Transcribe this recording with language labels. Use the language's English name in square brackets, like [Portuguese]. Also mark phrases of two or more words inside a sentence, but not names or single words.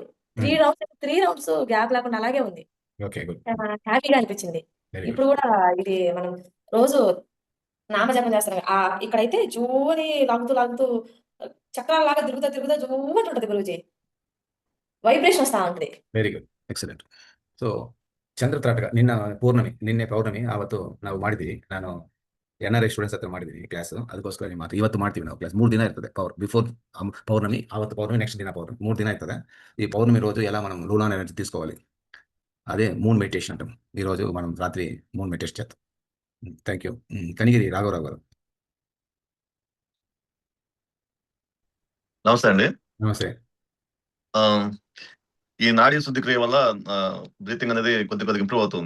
[Telugu] 3 rounds గ్యాప్ లేకుండా అలాగే ఉంది. [English] OK, good. [Telugu] హ్యాపీగా అనిపించింది. [English] Very good. [Telugu] ఇప్పుడు కూడా ఇది మనం రోజు నామజపం చేస్తాం. ఇక్కడైతే జూని లాగుతూ లాగుతూ చక్రాల లాగా తిరుగుతా తిరుగుతా జూమంటు ఉంటది గురుజీ, వైబ్రేషన్ వస్తా ఉంటుంది. [English] Very good, excellent. [Kannada] ಸೊ ಚಂದ್ರ ತ್ರಾಟಕ ನಿನ್ನೆ ಪೌರ್ಣಮಿ ಆವತ್ತು ನಾವು ಮಾಡಿದ್ವಿ. ನಾನು NRI ಸ್ಟೂಡೆಂಟ್ಸ್ ಹತ್ರ ಮಾಡಿದ್ದೀನಿ ಕ್ಲಾಸ್. ಅದಕ್ಕೋಸ್ಕರ ನಿಮ್ಮ ಇವತ್ತು ಮಾಡ್ತೀವಿ ನಾವು ಕ್ಲಾಸ್. 3 ದಿನ ಇರ್ತದೆ. ಬಿಫೋರ್ ಪೌರ್ಣಮಿ, ಅವತ್ತು ಪೌರ್ಣಮಿ, ನೆಕ್ಸ್ಟ್ ದಿನ ಪೌರ್ಣಮಿ, 3 ದಿನ ఇರ್ತದೆ. [Telugu] ఈ పౌర్ణమి రోజు ఎలా మనం [English] lunar energy [Telugu] తీసుకోవాలి, అదే [English] moon meditation [Telugu] అంటాం. ఈ రోజు మనం రాత్రి [English] moon meditation [Telugu] చేద్దాం. [English] thank you. [Telugu] కనిగిరి రాఘవరావు గారు. నమస్తే అండి. నమస్తే. ఈ నాడీ శుద్ధి క్రియ వల్ల బ్రీతింగ్ అనేది కొద్దిగా ఇంప్రూవ్ అవుతుంది.